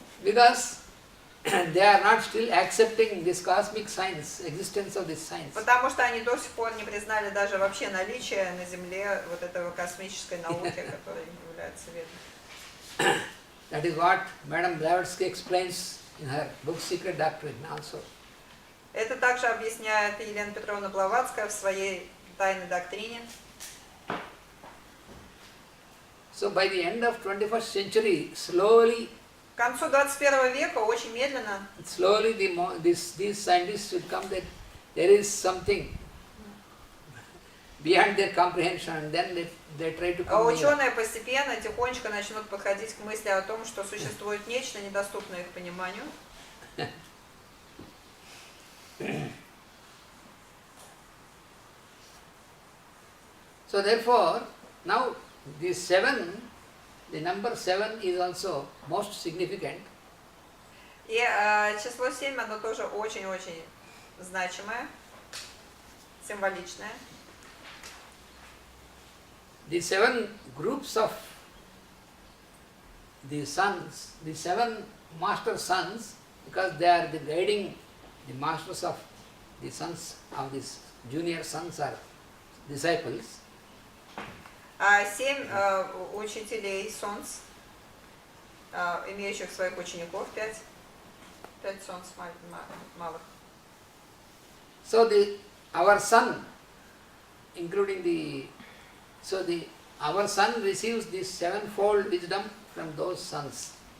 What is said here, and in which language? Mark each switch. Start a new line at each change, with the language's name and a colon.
English: Because they are not still accepting this cosmic science, existence of this science.
Russian: Потому что они до сих пор не признали даже вообще наличие на Земле вот этого космической науки, которая является ведом.
English: That is what Madam Blavatsky explains in her book Secret Doctrine also.
Russian: Это также объясняет Елена Петровна Блаватская в своей тайной доктрине.
English: So by the end of 21st century, slowly
Russian: К концу 21 века очень медленно
English: these scientists should come that there is something beyond their comprehension, and then they try to
Russian: А
English: come near.
Russian: ученые постепенно, тихонечко начнут подходить к мысли о том, что существует нечто, недоступное их пониманию.
English: So therefore, now the number 7 is also most significant.
Russian: И число 7, оно тоже очень-очень значимое, символичное.
English: The 7 groups of the sons, the 7 master sons, because they are the guiding, the masters of the sons of these junior sons or disciples.
Russian: 7 учителей солнц, имеющих своих учеников, 5 солнц малых.
English: So our son, including our son receives this sevenfold wisdom from those sons.